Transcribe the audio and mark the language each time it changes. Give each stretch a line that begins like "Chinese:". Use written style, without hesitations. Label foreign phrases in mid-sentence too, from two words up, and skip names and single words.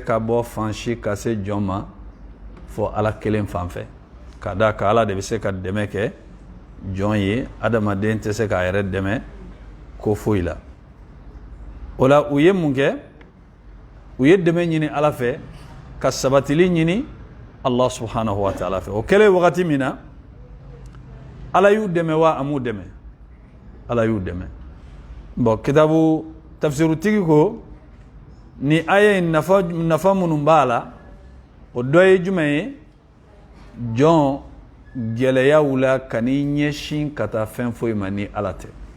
Bambara: ka bo fanshi ka se joma fo ala kelen fanfɛ ka da ka ala de bɛ se ka dɛmɛ kɛ jɔn ye adamaden tɛ se k'a yɛrɛ dɛmɛ ko foyi la o la u ye mun kɛ u ye dɛmɛ ɲini ala fɛ ka sabatili ɲini
Arabic: الله سبحانه وتعالى
Bambara: fɛ o kɛlen wagati min na ala y'u dɛmɛ wa a m'u dɛmɛ ala y'u dɛmɛ bon kitabu tafsirutigi ko ni aya in nafa minnu b'a la o dɔ ye jumɛn ye jɔn gɛlɛyaw la kan'i ɲɛsin ka taa fɛn foyi ma ni ala tɛ